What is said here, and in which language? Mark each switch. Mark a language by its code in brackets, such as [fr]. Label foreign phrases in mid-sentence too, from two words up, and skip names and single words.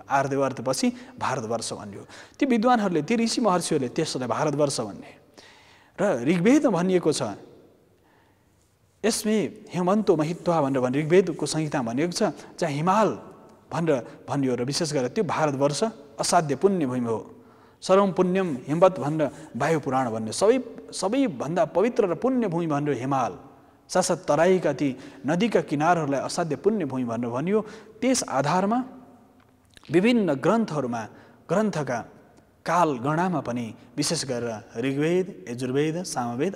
[ne] आर्यवर्तपछि भारतवर्ष भनियो। ती विद्वानहरूले, ती ऋषि महर्षिहरूले त्यसलाई भारतवर्ष भन्ने। र ऋग्वेदमा भनिएको छ, [sa] यसमे हेमन्तो महित्वा [ne] भनेर ऋग्वेदको संहिता भनिएको छ, जहाँ हिमाल भनेर भनियो। र विशेष गरेर त्यो भारतवर्ष असाध्य पुण्य भूमि हो। [sa] सर्वम पुण्यम हिमवत [ne] भनेर वायु पुराण भन्ने, सबैभन्दा पवित्र र पुण्य भूमि भनेर हिमाल, साथसाथ तराईका ती नदीका किनारहरूलाई असाध्य पुण्य भूमि भनेर भनियो। त्यस आधारमा विभिन्न ग्रन्थहरूमा, ग्रन्थका काल गणनामा पनि विशेष गरेर ऋग्वेद, यजुर्वेद, सामवेद,